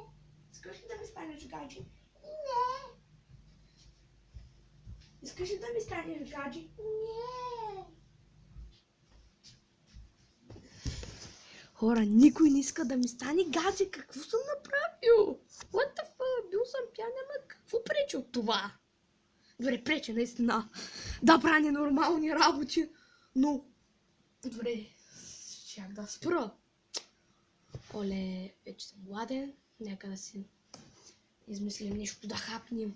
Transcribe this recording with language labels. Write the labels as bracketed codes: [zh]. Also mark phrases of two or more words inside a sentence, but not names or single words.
[bg] Искаш ли да ми станеш гадже? Не! Искаш ли да ми станеш гадже? Не! Хора, никой не иска да ми стане гадже. Какво съм направил? [en] What the fuck? [bg] Бил съм пиян, ама какво пречи от това? Добре, пречи наистина да правя ненормални работи, но добре, щях да спра. Оле, вече съм гладен, нека да си измислим нещо да хапнем.